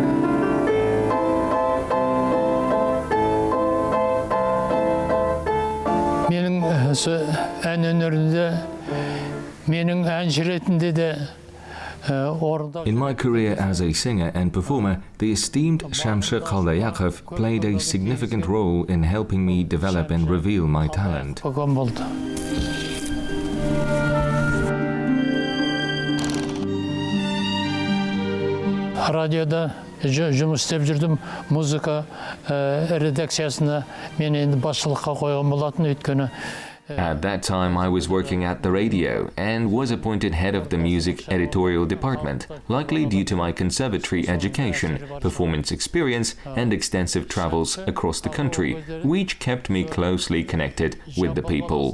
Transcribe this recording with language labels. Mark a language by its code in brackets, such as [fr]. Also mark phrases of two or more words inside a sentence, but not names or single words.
[kk] Менің ән өнерінде, менің әнші ретінде де [en] In my career as a singer and performer, the esteemed Shamsher Khaldayakov played a significant role in helping me develop and reveal my talent. [kk] Radioda жұмыс істеп жүрдім, музыка редакциясына мен енді басшылыққа қойған болатын, өйткені [en] At that time, I was working at the radio and was appointed head of the music editorial department, likely due to my conservatory education, performance experience, and extensive travels across the country, which kept me closely connected with the people.